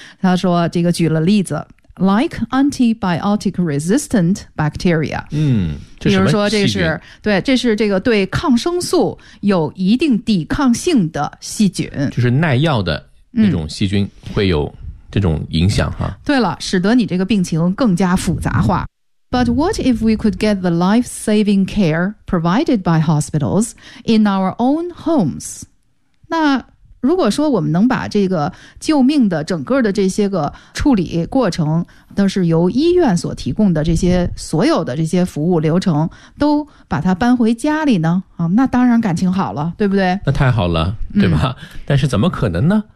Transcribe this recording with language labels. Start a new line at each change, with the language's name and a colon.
Chinese: 他说这个举了例子，
English: like antibiotic resistant bacteria。
Chinese: 这比如说这是，对，这是这个对抗生素有一定抵抗性的细菌，就是耐药的那种细菌会有这种影响哈。对了，使得你这个病情更加复杂化。
English: But what if we could get the life-saving care provided by hospitals in our own homes? 那
Chinese: 如果说我们能把这个救命的整个的这些个处理过程都是由医院所提供的这些所有的这些服务流程都把它搬回家里呢，啊，那当然感情好了，对不对？那太好了，对吧？嗯，但是怎么可能呢？